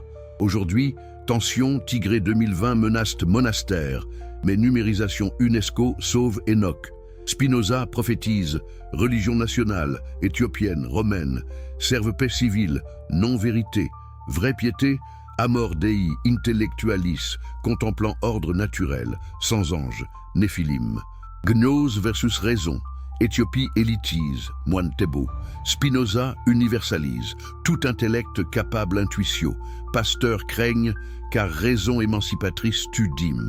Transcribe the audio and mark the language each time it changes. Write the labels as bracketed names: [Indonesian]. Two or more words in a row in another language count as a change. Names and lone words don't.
[French] Aujourd'hui, tension Tigré 2020 menace monastère, mais numérisation UNESCO sauve Enoch. Spinoza prophétise, religion nationale, éthiopienne, romaine, serve paix civile, non-vérité, vraie piété, [Latin] amor dei intellectualis, [French] contemplant ordre naturel, sans ange, néphilim. Gnose versus raison, Éthiopie élitise, moine Thébault. Spinoza universalise, tout intellect capable intuitio. Pasteur craigne, car raison émancipatrice tue dîme.